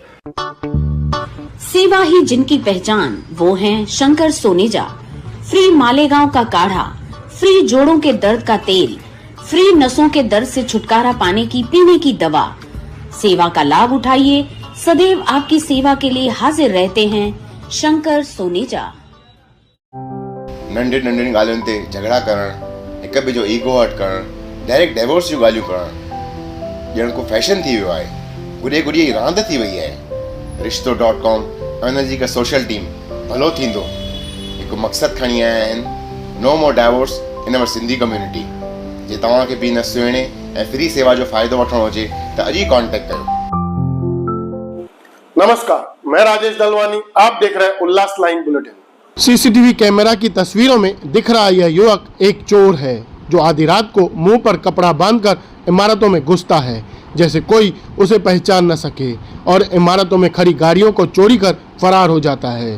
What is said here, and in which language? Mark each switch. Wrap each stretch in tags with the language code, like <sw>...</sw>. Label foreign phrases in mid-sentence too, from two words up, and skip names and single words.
<hi>सेवा ही जिनकी पहचान, वो हैं शंकर सोनेजा। फ्री मालेगांव का काढ़ा, फ्री जोड़ों के दर्द का तेल, फ्री नसों के दर्द से छुटकारा पाने की पीने की दवा। सेवा का लाभ उठाइए, सदैव आपकी सेवा के लिए हाजिर रहते हैं शंकर सोनेजा।</hi> <sd>नंढे नंढियुनि ॻाल्हियुनि ते झगड़ा करणु, हिक ॿिए जो</sd> <en>ego hurt</en> <sd>करणु,</sd> <en>direct divorce</en> <sd>जूं ॻाल्हियूं करणु ॼण को फैशन थी वियो आहे। गुॾे गुॾीअ जी रांदि थी वई आहे। रिश्तो.com ऐं हुनजी हिकु</sd> <en>social team</en> <sd>भलो थींदो हिकु मक़सदु खणी आया आहिनि,</sd> <en>No more divorce in our Sindhi community.</en> <sd>जे तव्हांखे बि न सुहिणे ऐं फ्री सेवा जो फ़ाइदो वठणो हुजे त अॼु ई कॉन्टेक्ट कयो।</sd> <hi>नमस्कार, मैं राजेश दलवानी, आप देख रहे हैं उल्लास लाइन बुलेटिन।</hi> <en>CCTV camera</en> <hi>की तस्वीरों में दिख रहा यह युवक एक चोर है जो आधी रात को मुंह पर कपड़ा बांधकर इमारतों में घुसता है जैसे कोई उसे पहचान न सके और इमारतों में खड़ी गाड़ियों को चोरी कर फरार हो जाता है।</hi>